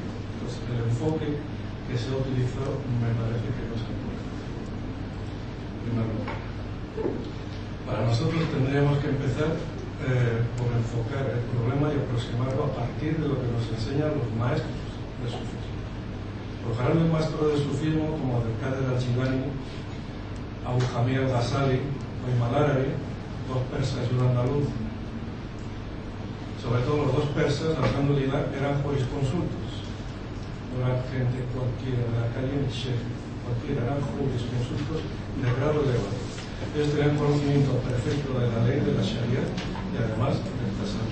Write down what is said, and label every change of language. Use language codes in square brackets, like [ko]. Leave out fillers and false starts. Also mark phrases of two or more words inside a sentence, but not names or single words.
[es] Entonces, el enfoque que se utilizó me parece que no es el correcto. En primer lugar, para nosotros tendríamos que empezar por enfocar el problema y aproximarlo a partir de lo que nos enseñan los maestros del sufismo. Los grandes maestros del sufismo, como Abdelkader al-Jilani, Abu Hamid al-Ghazali o Imam al-Arabi, dos persas y un andaluz. Sobre todo los dos persas, alhamdulillah, eran jurisconsultos. No eran gente cualquiera de la calle ni sheikh, cualquiera, eran jurisconsultos de grado elevado. Ellos tenían conocimiento perfecto de la ley de la Sharia y además del tasawwuf.